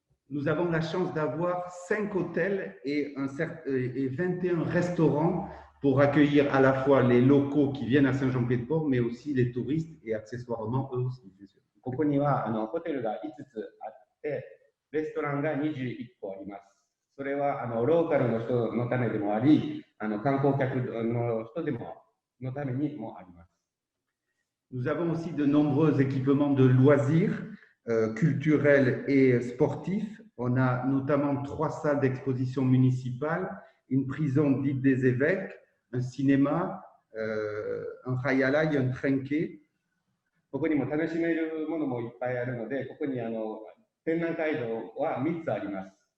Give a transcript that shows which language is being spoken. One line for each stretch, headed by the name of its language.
French: Nous avons la chance d'avoir 5 hôtels et 21 restaurants pour accueillir à la fois les locaux qui viennent à Saint-Jean-Pied-de-Port, mais aussi les touristes et accessoirement eux aussi, bien sûr.
Japanese: ここにはホテルが5つあって、レストランが21個あります。それはローカルの人のためでもあり、観光客の人でものためにもあります。
French: Nous avons aussi de nombreux équipements de loisirs, culturels et sportifs. On a notamment 3 salles d'exposition municipales, une prison dite des évêques, un cinéma, un hayalai, un trenqué.
Japanese: ここにも楽しめるものもいっぱいあるので、ここに展覧会場は3つあります。